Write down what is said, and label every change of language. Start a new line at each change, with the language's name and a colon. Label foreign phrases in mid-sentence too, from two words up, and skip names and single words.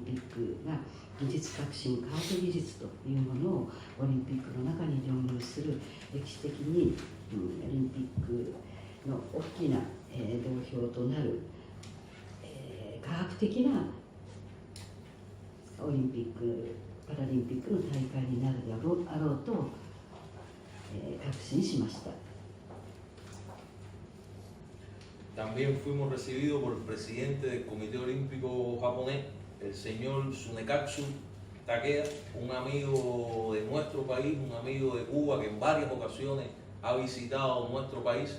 Japanese: ピックが技術革新、科学技術というものをオリンピックの中に導入する歴史的に、オリンピックの大きな、土俵となる、科学的なオリンピック・パラリンピックの大会になるであろうと、確信しました。
Spanish: También fuimos recibidos por el presidente del Comité Olímpico Japonés, el señor Tsunekatsu Takeda, un amigo de nuestro país, un amigo de Cuba que en varias ocasiones ha visitado nuestro país.